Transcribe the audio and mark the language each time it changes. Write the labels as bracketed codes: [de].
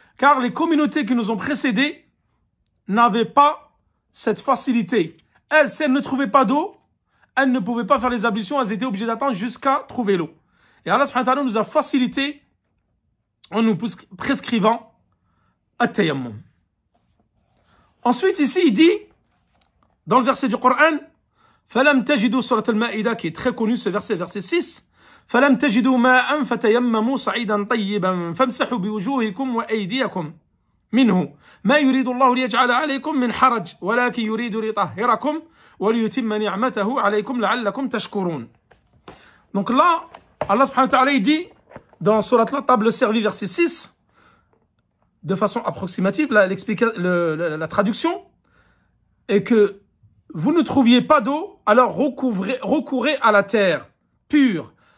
[fr] Car les communautés qui nous ont précédés n'avaient pas cette facilité. Elles, si elles ne trouvaient pas d'eau, elles ne pouvaient pas faire les ablutions, elles étaient obligées d'attendre jusqu'à trouver l'eau. Et Allah subhanahu wa ta'ala nous a facilité en nous prescrivant at-tayammum. Ensuite, ici, il dit, dans le verset du Coran, [ar] فَلَمْ تَجِدُوا سورة Al-Ma'ida, [fr] qui est très connu, ce verset, verset 6, [ar] فَلَمْ تَجِدُوا مَاءً فَتَيَمَّمُوا صَعِيدًا طَيِّبًا فَامْسَحُوا بِوُجُوهِكُمْ وَأَيْدِيَكُمْ منه ما يريد الله ليجعل عليكم من حرج ولكن يريد ليطهركم وليتم نعمته عليكم لعلكم تشكرون. [fr] Donc là, Allah subhanahu wa ta'ala il dit dans Surat la table servie verset 6, de façon approximative, la traduction est que vous ne trouviez pas d'eau, alors recourez à la terre pure.